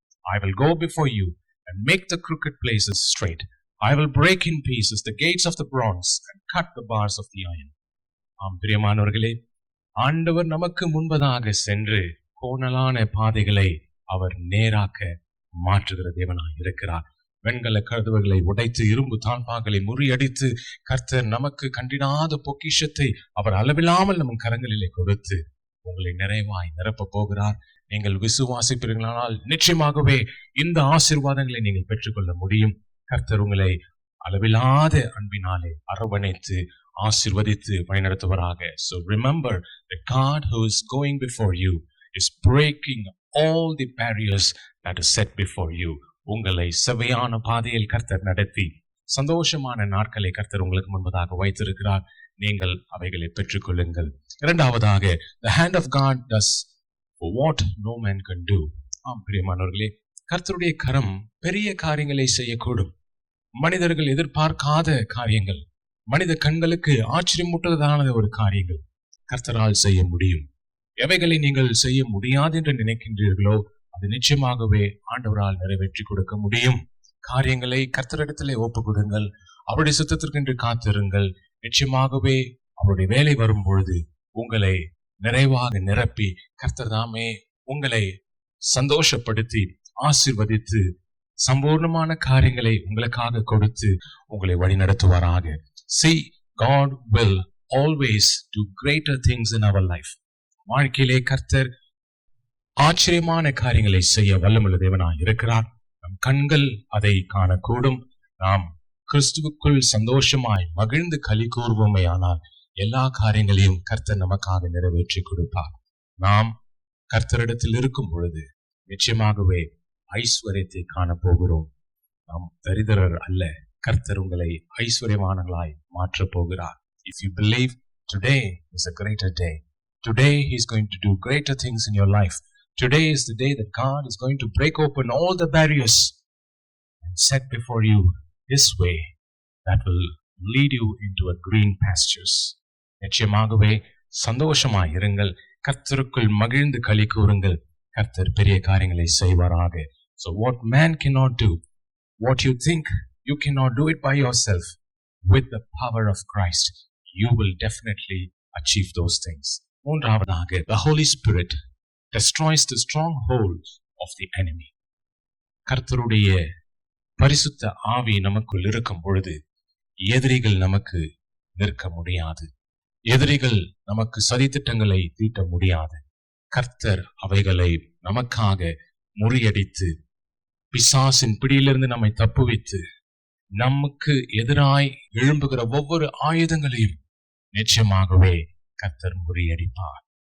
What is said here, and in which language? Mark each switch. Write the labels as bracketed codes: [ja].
[en] I will go before you and make the crooked places straight. I will break in pieces the gates of the bronze and cut the bars of the iron. [ta] ஆம் பிரியமானவர்களே, ஆண்டவர் நமக்கு முன்பதாக சென்று கோணலான பாதைகளை அவர் நேராக்க மாற்றுகிற தேவனாய் இருக்கிறார். வெண்கல கதவுகளை உடைத்து இரும்பு தாழ்பாகளை முறியடித்து கர்த்தர் நமக்கு கண்டிடாத பொக்கிஷத்தை அவர் அளவில்லாமல் நம் கரங்களிலே கொடுத்து உங்களை நிறைவாய் நிரப்ப போகிறார். நீங்கள் விசுவாசிப்பீர்களானால் நிச்சயமாகவே இந்த ஆசீர்வாதங்களை நீங்கள் பெற்றுக்கொள்ள முடியும். கர்த்தர் உங்களை அளவில்லாத அன்பினாலே அரவணைத்து ஆசீர்வதித்து வழிநடத்துவராக. [en] So remember, the God who is going before you is breaking all the barriers that are set before you. [ta] உங்களை செவ்வையான பாதையில் கர்த்தர் நடத்தி சந்தோஷமான நாட்களை கர்த்தர் உங்களுக்கு முன்பதாக வைத்திருக்கிறார். நீங்கள் அவைகளை பெற்றுக்கொள்ளுங்கள். இரண்டாவதாக, [en] the hand of God does what no man can do. [ta] பிரியமானவர்களே, கர்த்தருடைய கரம் பெரிய காரியங்களை செய்யக்கூடும். மனிதர்கள் எதிர்பார்க்காத காரியங்கள், மனித கண்களுக்கு ஆச்சரியமூட்டுவதான ஒரு காரியங்கள் கர்த்தரால் செய்ய முடியும். எவைகளை நீங்கள் செய்ய முடியாது என்று நினைக்கின்றீர்களோ அது நிச்சயமாகவே ஆண்டவரால் நிறைவேற்றி கொடுக்க முடியும். காரியங்களை கர்த்தரிடத்திலே ஒப்பு கொடுங்கள். அவருடைய சுத்தத்திற்கென்று காத்திருங்கள். நிச்சயமாகவே அவருடைய வேலை வரும் பொழுது உங்களை நிறைவாக நிரப்பி கர்த்தர் தாமே உங்களை சந்தோஷப்படுத்தி ஆசீர்வதித்து சம்பூர்ணமான காரியங்களை உங்களுக்காக கொடுத்து உங்களை வழிநடத்துவாராக. [en] See, God will always do greater things in our life. [ta] வாழ்க்கையிலே கர்த்தர் ஆச்சரியமான காரியங்களை செய்ய வல்லமுள்ள தேவனாய் இருக்கிறார். நம் கண்கள் அதை காணக்கூடும். நாம் கிறிஸ்துவுக்குள் சந்தோஷமாய் மகிழ்ந்து களி கூறுவோமே ஆனால் எல்லா காரியங்களையும் கர்த்தர் நமக்காக நிறைவேற்றி கொடுப்பார். நாம் கர்த்தரிடத்தில் இருக்கும் பொழுது நிச்சயமாகவே ஐஸ்வர்யத்தை காணப்போகிறோம். நாம் தரித்திரர் அல்ல. கர்த்தர் உங்களை ஐஸ்வர்யமானங்களாய் மாற்றப் போகிறார். [en] If you believe, today is a greater day. Today he is going to do greater things in your life. Today is the day that God is going to break open all the barriers and set before you his way that will lead you into a green pastures. [ta] நிச்சயமாகவே சந்தோஷமாய் இருங்கள். கர்த்தருக்குள் மகிழ்ந்து களி கூறுங்கள். கர்த்தர் பெரிய காரியங்களை செய்வாராக. [en] So what man cannot do, what you think you cannot do it by yourself, with the power of Christ you will definitely achieve those things. [ta] மூன்றாவதாக, [en] the Holy Spirit destroys the strongholds of the enemy. [ta] கர்த்தருடைய பரிசுத்த ஆவி நமக்குள் இருக்கும் பொழுது எதிரிகள் நமக்கு நிற்க முடியாது. எதிரிகள் நமக்கு சதித்திட்டங்களை தீட்ட முடியாது. கர்த்தர் அவைகளை நமக்காக முறியடித்து பிசாசின் பிடியிலிருந்து நம்மை தப்புவித்து நமக்கு எதிராய் எழும்புகிற ஒவ்வொரு ஆயுதங்களையும் நிச்சயமாகவே கர்த்தர் முறியடிப்பார்.